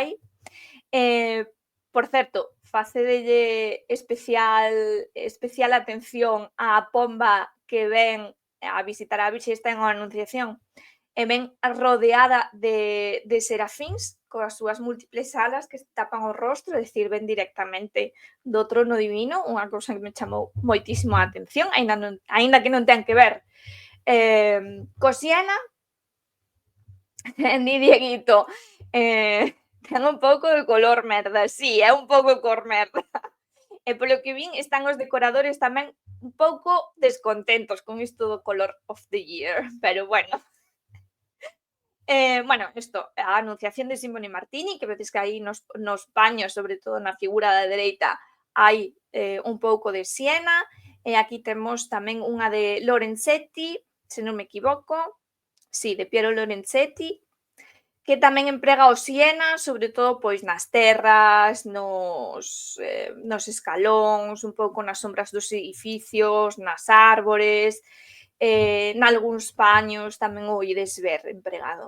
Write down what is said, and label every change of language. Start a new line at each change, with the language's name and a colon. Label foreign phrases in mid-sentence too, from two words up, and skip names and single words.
Galician: Por certo, facedelle especial atención á pomba que ven a visitar a Virxe, está en a Anunciación, e ven rodeada de serafíns coas súas múltiples alas que tapan o rostro, é dicir, ven directamente do trono divino, unha cousa que me chamou moitísimo a atención, aínda que non ten que ver co Siena. Di Dieguito, ten un pouco de color merda, sí, é un pouco cor merda. E polo que vin están os decoradores tamén un pouco descontentos con isto do
English: color of the year,
Galician: pero bueno. Bueno, isto, a Anunciación de Simone Martini, que vedes que aí nos paños, sobre todo na figura da dereita, hai un pouco de siena, e aquí temos tamén unha de Lorenzetti, se non me equivoco, sí, de Piero Lorenzetti, que tamén emprega o siena, sobre todo pois nas terras, nos escalóns, un pouco nas sombras dos edificios, nas árbores, nalgúns paños tamén o ides ver empregado.